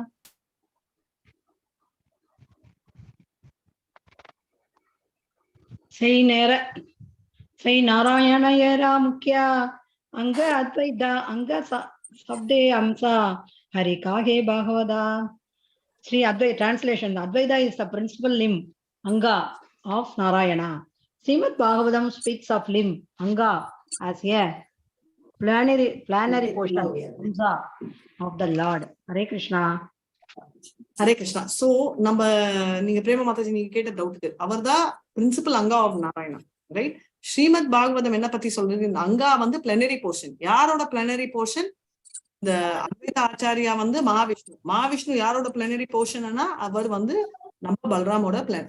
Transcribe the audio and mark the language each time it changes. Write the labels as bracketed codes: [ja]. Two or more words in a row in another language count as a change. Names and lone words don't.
[bn] শ্রী নারায়ণের মুখ্য অঙ্গ অদ্বৈত অঙ্গ শব্দে অংশ করি কহে ভাগবত. [en] Sri Advaita. Translation: Advaita is the principal limb, Anga, of Narayana. Srimad Bhagavatam speaks of limb, Anga, as a plenary portion, Amsa, of the Lord. Hare Krishna. [ta] ஹரே கிருஷ்ணா. சோ நீங்க பிரேம மாதாஜி நீங்க கேட்ட டவுட்டுக்கு அவர் தான் [en] principal anga of Narayana, [ta] ரைட்? ஸ்ரீமத் பாகவதம் என்ன பத்தி சொல்றது? இந்த அங்கா [en] plenary portion. [ta] யாரோட [en] plenary portion? [ta] இந்த அத்வைத ஆச்சாரியா மகாவிஷ்ணு யாரோட [en] plenary portion [ta] அவர் நம்ம பல்ராமோட பிளான்.